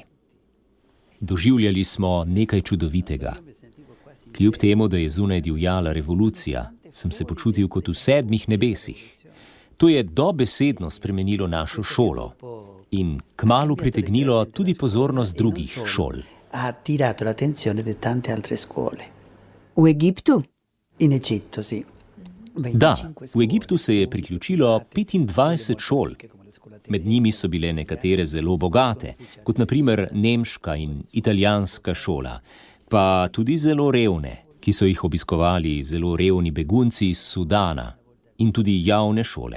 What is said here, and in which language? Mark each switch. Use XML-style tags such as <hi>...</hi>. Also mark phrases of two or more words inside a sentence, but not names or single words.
<sl>Doživljali smo nekaj čudovitega. Kljub temu, da je zunaj divjala revolucija, sem se počutil kot v 7 nebesih. To je dobesedno spremenilo našo šolo in kmalu pritegnilo tudi pozornost drugih šol.</sl> <it>Ha attirato l'attenzione di tante altre scuole.</it> <sl>V Egiptu?</sl> <it>In Egitto, sì.</it> <sl>Da, v Egiptu se je priključilo 25 šol. Med njimi so bile nekatere zelo bogate, kot na primer nemška in italijanska šola, pa tudi zelo revne, ki so jih obiskovali zelo revni begunci iz Sudana, in tudi javne šole.</sl>